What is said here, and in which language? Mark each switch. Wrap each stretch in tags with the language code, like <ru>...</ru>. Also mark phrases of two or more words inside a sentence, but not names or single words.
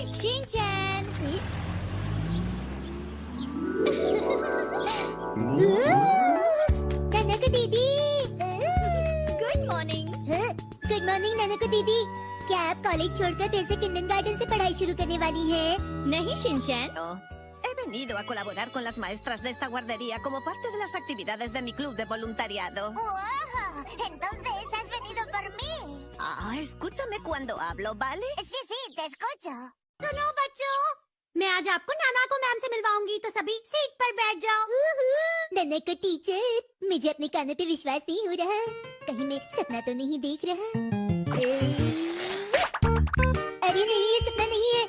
<hi>शिनचैन। नन्नू की दीदी।</hi> <en>Good morning. Good morning</en> <hi>नन्नू की दीदी। क्या आप कॉलेज छोड़कर फिर से किंडरगार्टन से पढ़ाई शुरू करने वाली हैं? नहीं शिनचैन।</hi> <es>He venido a colaborar con las maestras de esta guardería como parte de las actividades de mi club de voluntariado. ¡Wow! Entonces has venido por mí. Escúchame cuando hablo, ¿vale? Sí, sí, te escucho.</es> <hi>सुनो बच्चों, मैं आज आपको नाना को मैम से मिलवाऊंगी, तो सभी सीट पर बैठ जाओ। नाना को टीचर, मुझे अपने कानों पे विश्वास नहीं हो रहा। कहीं मैं सपना तो नहीं देख रहा? अरे नहीं, ये सपना नहीं है।</hi>